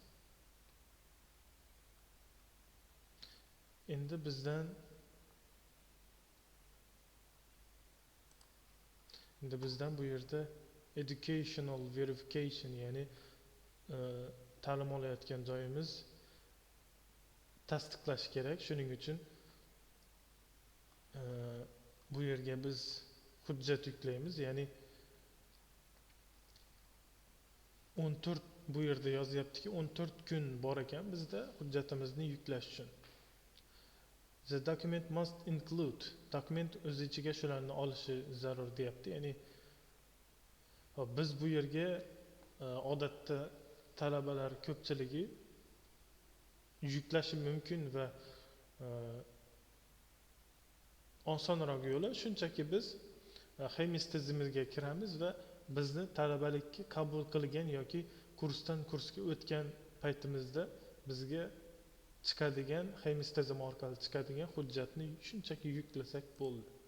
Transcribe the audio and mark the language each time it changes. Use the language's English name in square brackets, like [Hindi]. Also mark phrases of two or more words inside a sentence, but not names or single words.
[Uzbek] Endi bizdan bu yerda [English] educational verification [Uzbek] ya'ni ta'lim olayotgan joyimiz tasdiqlash kerak. Shuning uchun bu yerga biz hujjat yuklaymiz. Ya'ni 14 bu yerda yozyaptiki 14 kun bor ekan bizda hujjatimizni yuklash uchun. [English] The document must include [Uzbek] dokument o'z ichiga shularni olishi zarur deyapti. Ya'ni biz bu yerga odatda talabalar ko'pchiligi yuklashi mumkin va osonroq yo'li shunchaki biz Xemis tizimiga kiramiz va bizni talabalikka qabul qilgan yoki kursdan kursga o'tgan paytimizda bizga chiqadigan Xemis tizimi orqali chiqadigan hujjatni shunchaki yuklasak bo'ldi.